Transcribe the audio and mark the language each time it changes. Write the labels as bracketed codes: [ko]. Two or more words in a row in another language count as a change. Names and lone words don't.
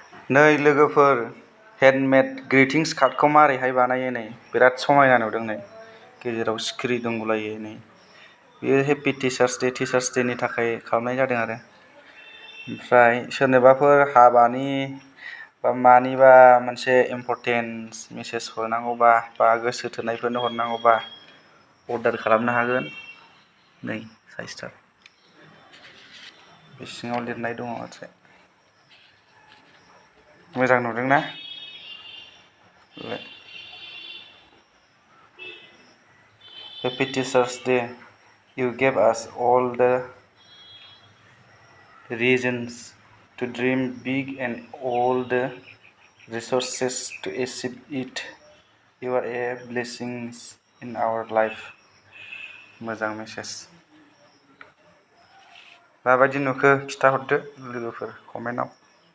[brx] नै लोगोफोर हेन्डमेड ग्रिटिंस कार्डखौ मारैहाय बानायो नै बिराद समायना नुदों नै गेजेराव सिखिरि दंलायो नै बेयो [en] Happy Teachers Dayनि [brx] थाखाय खालामनाय जादों आरो ओमफ्राय सोरनोबाफोर हाबानि बा मानिबा मोनसे [en] important message [brx] हरनांगौबा बा गोसो थोनायफोरनो हरनांगौबा अर्डार खालामनो हागोन नै साइसथार बे सिङाव लिरनाय दङ मोनसे मोजां नुदोंना [en] Happy Teachers Day you gave us all the reasons to dream big and all the resources to achieve it. You are a blessing in our life. [brx] मोजां मेसेज माबायदि नुखो खिथाहरदो लोगोफोर कमेन्टआव